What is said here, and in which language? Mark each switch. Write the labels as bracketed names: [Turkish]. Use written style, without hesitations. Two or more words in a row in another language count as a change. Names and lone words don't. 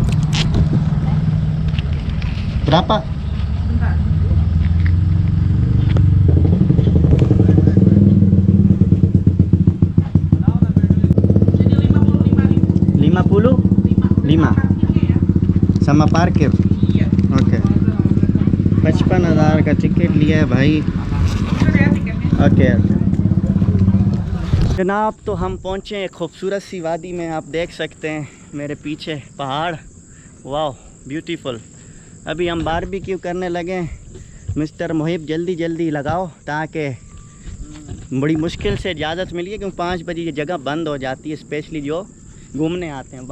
[Indonesian] Berapa? Bentar. Jadi 55.000. 50? 5. Parkirnya ya? Sama parkir. Iya. [Hindi] ओके, 55,000 का टिकट लिया है भाई। [Indonesian] Sudah ya tiketnya. [Hindi] ओके जनाब, तो हम पहुँचे एक खूबसूरत सी वादी में। आप देख सकते हैं मेरे पीछे पहाड़, वाह ब्यूटीफुल। अभी हम बारबेक्यू करने लगे हैं। मिस्टर मोहिब जल्दी जल्दी लगाओ, ताकि बड़ी मुश्किल से इजाज़त मिली है, क्योंकि 5 बजे ये जगह बंद हो जाती है, स्पेशली जो घूमने आते हैं।